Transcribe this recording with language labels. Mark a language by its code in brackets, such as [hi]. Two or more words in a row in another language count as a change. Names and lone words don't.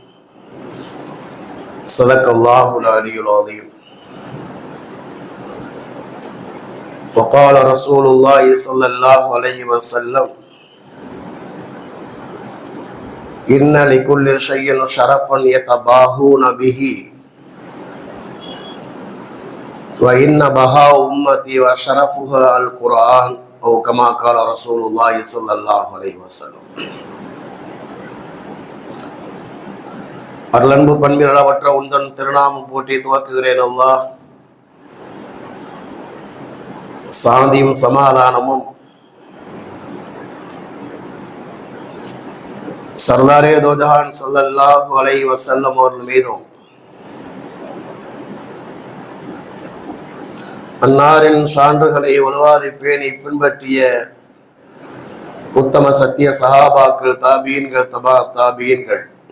[ar] صدق الله العلي العظيم وقال رسول الله صلى الله عليه وسلم إن لكل شيء شرفا يتباهون به وإن بهاء أمتي وشرفها القرآن أو كما قال رسول الله صلى الله عليه وسلم. [ta] அருளன்பு பண்பிலவற்ற உந்தன் திருநாமம் போற்றி துவக்குகிறேன். அல்லாஹ் சாந்தியும் சமாதானமும் [ur] سردارِ دوجہاں [ar] صلى الله عليه وسلم [ta] அவர்கள் மீதும் அன்னாரின் சான்றுகளை உலவாதி பேணி பின்பற்றிய உத்தம சத்திய சஹாபாக்கள், தாபீன்கள், தபா தாபீன்கள்,